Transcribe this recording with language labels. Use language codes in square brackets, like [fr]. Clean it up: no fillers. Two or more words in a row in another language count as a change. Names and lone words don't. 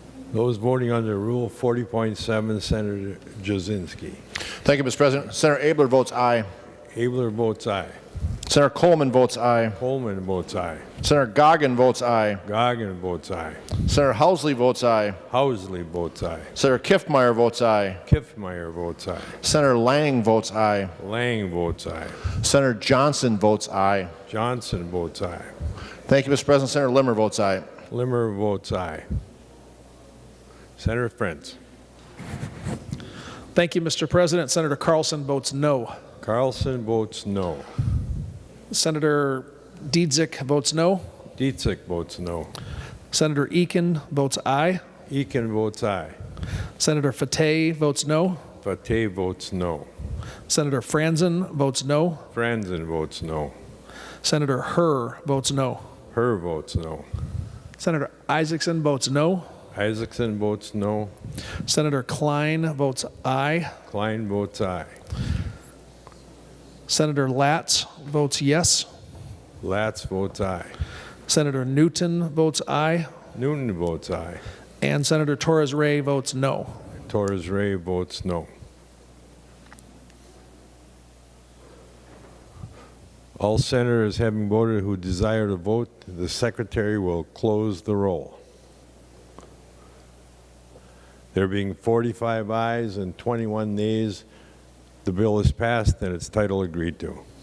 [en] Those voting under Rule 40.7, Senator Jasinski. Thank you, Mr. President. Senator Abler votes aye. Abler votes aye. Senator Coleman votes aye. Coleman votes aye. Senator Goggin votes aye. Goggin votes aye. Senator Housley votes aye. Housley votes aye. Senator Kiffmeyer votes aye. Kiffmeyer votes aye. Senator Lang votes aye. Lang votes aye. Senator Johnson votes aye. Johnson votes aye. Thank you, Mr. President. Senator Limmer votes aye. Limmer votes aye. Senator Frentz. Thank you, Mr. President. Senator Carlson votes no. Carlson votes no. Senator Dietzick votes no. Dietzick votes no. Senator Eakin votes aye. Eakin votes aye. Senator Fateh votes no. Fateh votes no. Senator Franzen votes no. Franzen votes no. Senator Herr votes no. Herr votes no. Senator Isaacson votes no. Isaacson votes no. Senator Klein votes aye. Klein votes aye. Senator Latz votes yes. Latz votes aye. Senator Newton votes aye. Newton votes aye. And Senator Torres Ray votes no. Torres Ray votes no. All senators having voted who desire to vote, the secretary will close the roll. There being 45 ayes and 21 nays, the bill is passed and its title agreed to.